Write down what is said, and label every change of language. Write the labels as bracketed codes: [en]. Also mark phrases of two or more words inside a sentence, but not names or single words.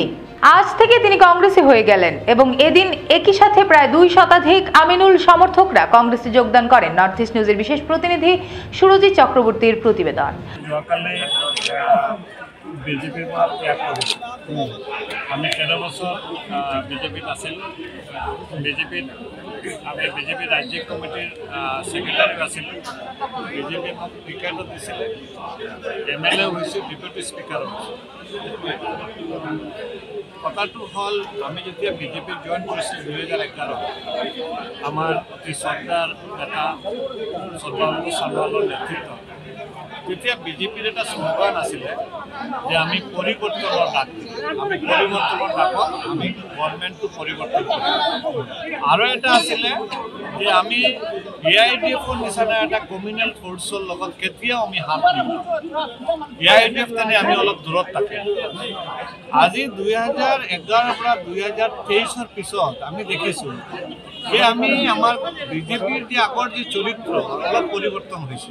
[bn] আজ থেকে তিনি কংগ্রেসে হয়ে গেলেন এবং এদিন একই সাথে প্রায় 2 শতাধিক আমিনুল সমর্থকরা কংগ্রেসে যোগদান করেন। নর্থ ইস্ট নিউজের বিশেষ প্রতিনিধি সুরজিৎ চক্রবর্তীর প্রতিবেদন। [as] বিজেপির আমি 13 বছর বিজেপিত আছিল। আমি বিজেপি ৰাজ্যিক কমিটিৰ সেক্রেটারি আছিল। বিজেপি মোক টিকেটও দিছিলে, MLA হৈছোঁ, ডেপুটি স্পিকাৰ হৈছোঁ। কথাটো হ'ল, আমি যেতিয়া বিজেপিত জইন কৰিছিলোঁ 2011, আমাৰ অতি শ্ৰদ্ধাৰ নেতা সৰ্বানন্দ সোণোৱালৰ নেতৃত্ব, তেতিয়া বিজেপিৰ এটা স্লোগান আছিলে যে আমি [bn] পরিবর্তনের ডাক, [as] আমি পরিবর্তনের ডাকত আমি গভর্নমেন্টটো পরিবর্তন করি। আৰু এটা আছিলে যে আমি AIDFৰ নিচিনা এটা কমিউনেল ফোর্সৰ লগত কেতিয়াও আমি হাত নিদিওঁ। AIDF তেনে আমি অলপ দূৰত থাকে। আজি 2011 পৰা 2023 পিছত আমি দেখিছোঁ যে আমি আমাৰ বিজেপিৰ যে আগৰ যে চৰিত্ৰ অলপ পৰিৱৰ্তন হৈছে।